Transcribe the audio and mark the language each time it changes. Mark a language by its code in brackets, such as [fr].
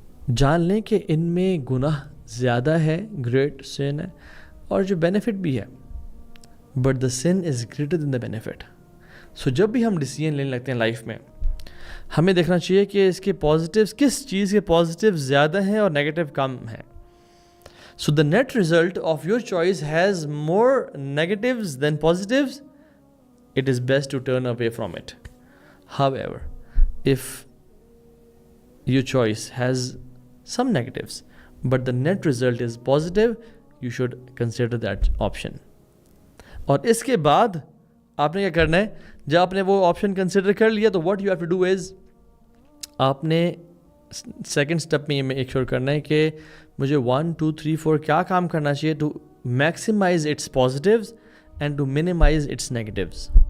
[hi] जान लें कि इनमें गुनाह ज़्यादा है, [en] great sin [hi] है, और जो बेनिफिट भी है, [en] But the sin is greater than the benefit. [hi] सो जब भी हम डिसीजन लेने लगते हैं लाइफ में, हमें देखना चाहिए कि इसके पॉजिटिव्स, किस चीज़ के पॉजिटिव ज़्यादा हैं और नेगेटिव कम हैं। [en] So the net result of your choice has more negatives than positives. It is best to turn away from it. However, if your choice has some negatives, but the net result is positive, you should consider that option. [hi] और इसके बाद आपने क्या करना है, जब आपने वो ऑप्शन कंसिडर कर लिया तो [en] what you have to do is, [hi] आपने सेकेंड स्टेप में ये मेक श्योर करना है कि मुझे 1, 2, 3, 4 क्या काम करना चाहिए [en] To maximise its positives and to minimise its negatives.